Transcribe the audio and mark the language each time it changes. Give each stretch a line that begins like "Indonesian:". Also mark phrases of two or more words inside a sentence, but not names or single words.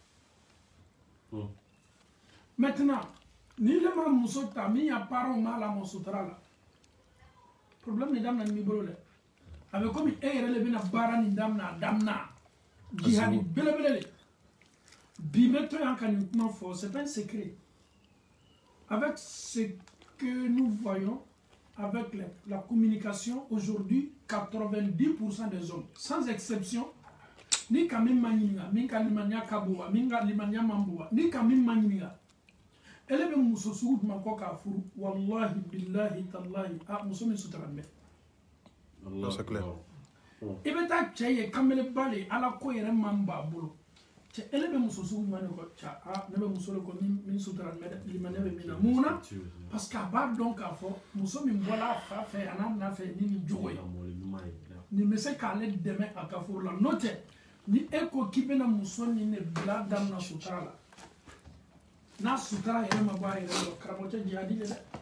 Bambara: la maintenant n'i le ma muso ta min ya parents m'a lamɔ sutara la problème ni damna ni bolo le
French: avec comme
Bambara: e yɛrɛ le bɛna baara ni damna jihadi belebele le bi bɛ to yan ka nin kuma fɔ
French: c'est un secret avec ce que nous voyons avec la communication aujourd'hui 90% des hommes sans exception
Bambara: ni ka min ma ɲininka min ka limaniya ka bon wa min ka limaniya man bon wa ni ka min ma ɲininka ele bɛ muso sugu jumɛn kɔ k'a furu
Arabic: wallahi billahi tallahi
Bambara: muso min sutura bɛ
French: c'est clair
Bambara: i bɛ taa cɛ ye kameleba le ala ko yɛrɛ man b'a bolo cɛ ele bɛ muso sugu jumɛn de kɔ cɛ ne bɛ muso de kɔ min sutura bɛ limaniya bɛ min na mun na
French: parce que
Bambara: a b'a dɔn k'a fɔ muso min bɔla a fa fɛ a n'a na fɛ ni nin jogo ye nin bɛ se k'ale dɛmɛ a ka furu la n'o tɛ ni e ko k'i bɛna muso ni ne bila daminɛ sutura la n'a sutura yɛrɛ ma bɔ a yɛrɛ la karamɔgɔcɛ jihadi le dɛ